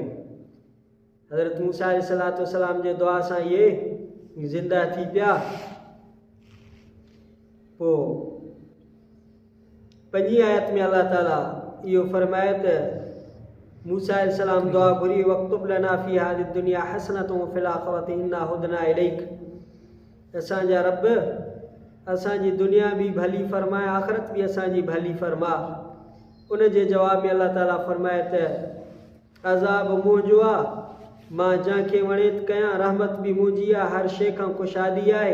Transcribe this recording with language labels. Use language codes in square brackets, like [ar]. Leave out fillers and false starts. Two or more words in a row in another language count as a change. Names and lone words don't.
[sd] हज़रत मूसा अलैहिस्सलाम जे दुआ सां इहे ज़िंदा थी पिया। पोइ 5 आयत में अल्लाह ताला इहो फरमाए त मूसा अलैहिस्सलाम दुआ घुरी, [ar] واكتب لنا في هذه الدنيا حسنة وفي الآخرة إنا هدنا إليك. [sd] असांजा रब असांजी दुनिया भी भली फरमाए, आख़िरत भी असांजी भली फरमा। उन जे जवाब में अल्लाह ताला फरमाए त अज़ाब मुंहिंजो आहे, मां जंहिंखे वणे त कयां, रहमत भी मुंहिंजी आहे, हर शइ खां कुशादी आहे।